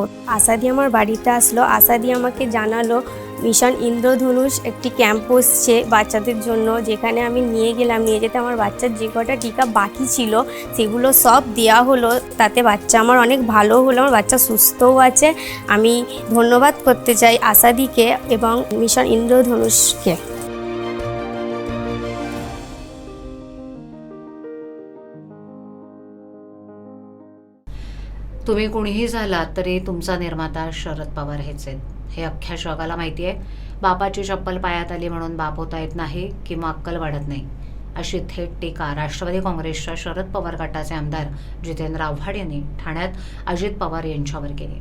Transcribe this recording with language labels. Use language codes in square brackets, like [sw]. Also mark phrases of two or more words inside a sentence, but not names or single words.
[bn] আশাদি আমার বাড়িতে আসলো, আশাদি আমাকে জানালো মিশন ইন্দ্রধনুষ একটি ক্যাম্প বসছে বাচ্চাদের জন্য, যেখানে আমি নিয়ে গেলাম। নিয়ে যেতে আমার বাচ্চার যে কটা টিকা বাকি ছিল সেগুলো সব দেওয়া হলো, তাতে বাচ্চা আমার অনেক ভালো হলো, আমার বাচ্চা সুস্থও আছে। আমি ধন্যবাদ করতে চাই আশাদিকে এবং মিশন ইন্দ্রধনুষকে। [mr] तुम्ही कुणीही झालात तरी तुमचा निर्माता शरद पवार हेच आहेत, हे अख्ख्या जगाला माहिती आहे. बापाची चप्पल पायात आली म्हणून बाप होता येत नाही किंवा अक्कल वाढत नाही, अशी थेट टीका राष्ट्रवादी काँग्रेसच्या शरद पवार गटाचे आमदार जितेंद्र आव्हाड यांनी ठाण्यात अजित पवार यांच्यावर केली.